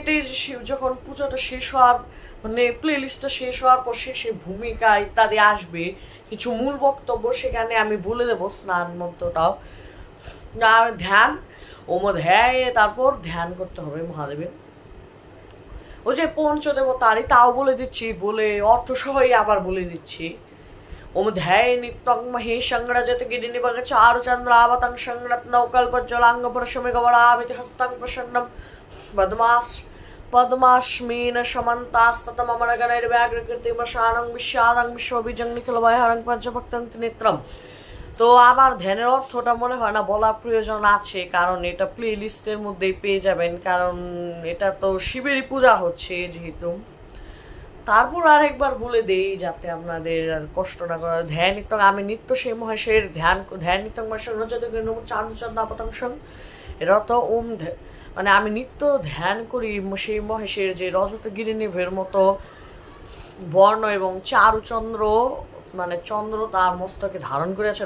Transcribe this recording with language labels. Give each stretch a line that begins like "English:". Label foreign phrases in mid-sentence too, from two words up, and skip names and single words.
Bangla: এটি যখন পুজোটা শেষ হওয়ার প্লে লিস্টটা শেষ হওয়ার পর শেষে ভূমিকা ইত্যাদি আসবে, কিছু মূল বক্তব্য, সেখানে আমি বলে দেবো স্নান মন্ত্রটাও। ধ্যান
Sanskrit: ওম ধ্যায়ে,
Bangla: তারপর ধ্যান করতে হবে মহাদেবের। ওই যে পঞ্চদেবতারই তাও বলে দিচ্ছি, বলে অর্থ সহই আবার বলে দিচ্ছি।
Sanskrit: ওম ধ্যায়ে নিত্যং মহেশংরজত গিরিনিবং চারুচন্দ্রাবতং সংরত্নৌকল্পজ্জ্বলাঙ্গ প্রশমে গবরামিতি হস্তং প্রসন্নম পদ্মাস্মিন সমন্তাস্ততমমরগণৈর্ব্যাঘ্রকীর্তিমশানং বিস্বাদং বিশ্ববিজং নিখিলভয়হরং পঞ্চভক্তং ত্রিনেত্রম।
Bangla: তো আমার ধ্যানের অর্থটা মনে হয় না বলার প্রয়োজন আছে, কারণ এটা প্লে লিস্টের মধ্যেই পেয়ে যাবেন, কারণ এটা তো শিবেরই পূজা হচ্ছে যেহেতু। তারপর আরেকবার বলে দেই যাতে আপনাদের আর কষ্ট না করে।
Sanskrit: ধ্যান নিত্যং
Bangla: আমি নিত্য সেই মহেশের ধ্যান
Sanskrit: নিত্যং মহেশ্বর রজত
Bangla: চাঁদ চন্দ্র পতংশং রত ওম মানে আমি নিত্য ধ্যান করি সেই মহেশের যে রজত গিরিনিভের মতো বর্ণ এবং চারুচন্দ্র মানে চন্দ্র তার মস্তকে ধারণ করে আছে।